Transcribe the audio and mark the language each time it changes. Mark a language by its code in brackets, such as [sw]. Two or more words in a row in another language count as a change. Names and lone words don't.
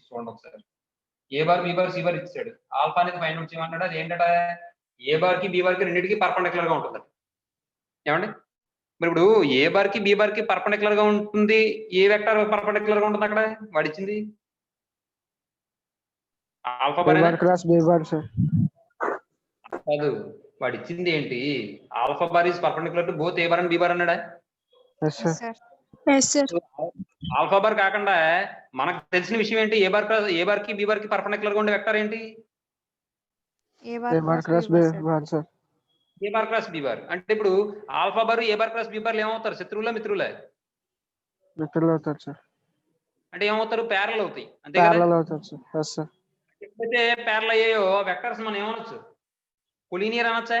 [te] చూడండి ఒకసారి, [en] A bar B bar C bar [te] ఇచ్చాడు, ఆల్ఫా అనేది [en] find out [te] చేయమన్నాడు. అది ఏంటంటే [en] A bar [te] కి [en] B bar [te] కి రెండింటికి పర్పెండిక్యులర్ గా ఉంటుంది. ఏమండి, మరి ఇప్పుడు [en] A bar [te] కి [en] B bar [te] కి పర్పెండిక్యులర్ గా ఉంటుంది, ఏ వెక్టర్ పర్పెండిక్యులర్ గా ఉంటుంది అక్కడ వాడిచ్చింది. [en] ఆల్ఫా A బార్ bar cross B bar, sir. [te] కాదు, వాడు ఇచ్చింది ఏంటి? [en] alpha bar is perpendicular to both A bar and B bar అన్నాడా? Yes, sir. yes sir alpha bar [te] కాకుండా మనకు తెలిసిన విషయం ఏంటి? [en] A bar [te] కి [en] B bar [te] కి పర్పెండిక్యులర్ గా ఉండే వెక్టర్ ఏంటి? [en] A bar cross B bar, sir. A bar cross B bar. [te] అంటే ఇప్పుడు [en] alpha bar A bar cross B [te] బార్లు ఏమవుతారు? శత్రువులా మిత్రులే? మిత్రులు అవుతారు, sir. అంటే ఏమవుతారు? ప్యారల్ అవుతాయి, అంతే కదా? [en] Parallel అవుతారు, sir. Yes, sir. [te] ఎప్పుడైతే ప్యారల్ అయ్యాయో వెక్టర్స్ మనం ఏమనొచ్చు? కొలీనియర్ అనొచ్చా?